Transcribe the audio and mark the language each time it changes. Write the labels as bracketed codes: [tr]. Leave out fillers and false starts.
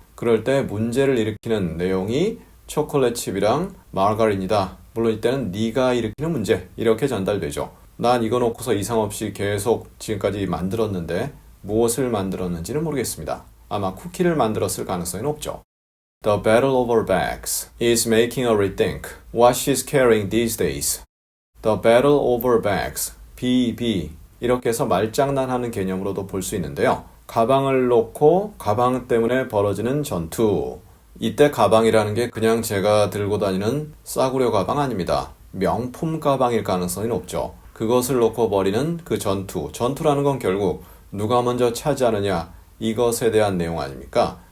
[ko] 그럴 때 문제를 일으키는 내용이 초콜릿 칩이랑 마가린이다. 물론 이때는 네가 일으키는 문제 이렇게 전달되죠. 난 이거 놓고서 이상 없이 계속 지금까지 만들었는데 무엇을 만들었는지는 모르겠습니다. 아마 쿠키를 만들었을 가능성이 높죠. [en] The battle over bags is making her rethink what she's carrying these days. The battle over bags, [ko] B 이렇게 해서 말장난하는 개념으로도 볼 수 있는데요. 가방을 놓고 가방 때문에 벌어지는 전투. 이때 가방이라는 게 그냥 제가 들고 다니는 싸구려 가방 아닙니다. 명품 가방일 가능성이 높죠. 그것을 놓고 벌이는 그 전투라는 건 결국 누가 먼저 차지하느냐 이것에 대한 내용 아닙니까?